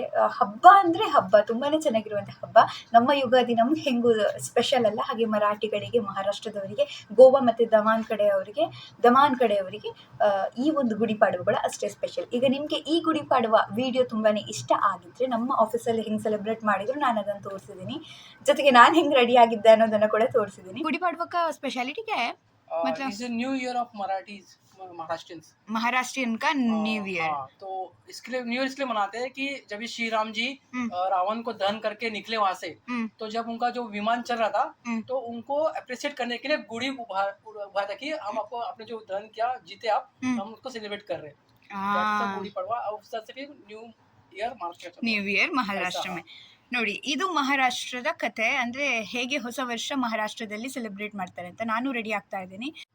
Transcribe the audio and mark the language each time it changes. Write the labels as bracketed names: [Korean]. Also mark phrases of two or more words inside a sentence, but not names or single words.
[Kannada] ಹಬ್ಬ ಅಂದರೆ ಹಬ್ಬ, ತುಂಬಾ ಚೆನ್ನಾಗಿರುವಂಥ ಹಬ್ಬ. ನಮ್ಮ ಯುಗಾದಿ ನಮ್ಗೆ ಹೆಂಗೂ ಸ್ಪೆಷಲ್ ಅಲ್ಲ, ಹಾಗೆ ಮರಾಠಿಗಳಿಗೆ, ಮಹಾರಾಷ್ಟ್ರದವರಿಗೆ, ಗೋವಾ ಮತ್ತು ದಮಾನ್ ಕಡೆಯವರಿಗೆ ಈ ಒಂದು ಗುಡಿ ಪಾಡ್ವಗಳು ಅಷ್ಟೇ ಸ್ಪೆಷಲ್. ಈಗ ನಿಮಗೆ ಈ ಗುಡಿ ಪಾಡ್ವ ವಿಡಿಯೋ ತುಂಬಾ ಇಷ್ಟ ಆಗಿದ್ದರೆ, ನಮ್ಮ ಆಫೀಸಲ್ಲಿ ಹೆಂಗೆ ಸೆಲೆಬ್ರೇಟ್ ಮಾಡಿದ್ರು ನಾನು ಅದನ್ನು ತೋರಿಸಿದ್ದೀನಿ. ಜೊತೆಗೆ ನಾನು ಹೆಂಗೆ ರೆಡಿ ಆಗಿದ್ದೆ ಅನ್ನೋದನ್ನು ಕೂಡ ತೋರಿಸಿದ್ದೀನಿ. [Hindi] गुड़ी पड़वा का स्पेशलिटी क्या है? मतलब [English] is New Year of [Hindi] महाराष्ट्रियन का [English] New Year. [Hindi] तो इसके लिए न्यू ईयर इसलिए मनाते हैं कि जब ये श्री राम जी रावण को दहन करके निकले वहां से, तो जब उनका जो विमान चल रहा था, तो उनको अप्रिशिएट करने के लिए गुड़ी उभारा था कि हम आपको आपने जो दहन किया, जीते आप, हम उसको सेलिब्रेट कर रहे हैं। गुड़ी पड़वा [English] New Year [Kannada] ಮಹಾರಾಷ್ಟ್ರ में ನೋಡಿ, ಇದು ಮಹಾರಾಷ್ಟ್ರದ ಕತೆ. ಅಂದರೆ ಹೇಗೆ ಹೊಸ ವರ್ಷ ಮಹಾರಾಷ್ಟ್ರದಲ್ಲಿ ಸೆಲೆಬ್ರೇಟ್ ಮಾಡ್ತಾರೆ ಅಂತ. ನಾನು ರೆಡಿ ಆಗ್ತಾ ಇದ್ದೀನಿ.